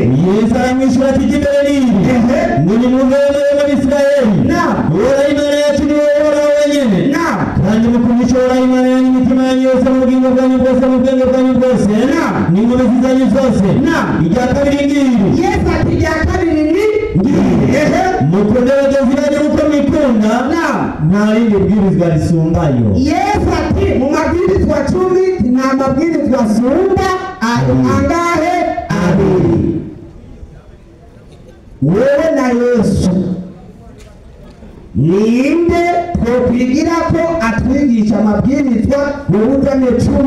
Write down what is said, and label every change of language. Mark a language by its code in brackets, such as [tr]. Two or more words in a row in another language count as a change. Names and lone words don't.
[rn] Yesu aramwishyura ati iry'imbere ni irihe? ngo nimwumvire muri Isirayeli, Uhoraho Imana yacu ni wowe Uhoraho wenyine, kandi mukundishe Uhoraho Imana yanyu imitima yanyu yose mu bugingo bwanyu bwose mu bwenge bwanyu bwose n'inkomezi zanyu zose. Irya kabiri ngiri. Yesu ati irya kabiri ni ngiri, mukunde bagenzi banyu uko mwikunda, nta rindi bwirizwa risumbayo. Yesu ati mu mabwirizwa 10 nta mabwirizwa asumba angahe? 2. Wewe na Yesu ninde twokwigira ko atwigisha amabwirizwa mu buzane 10?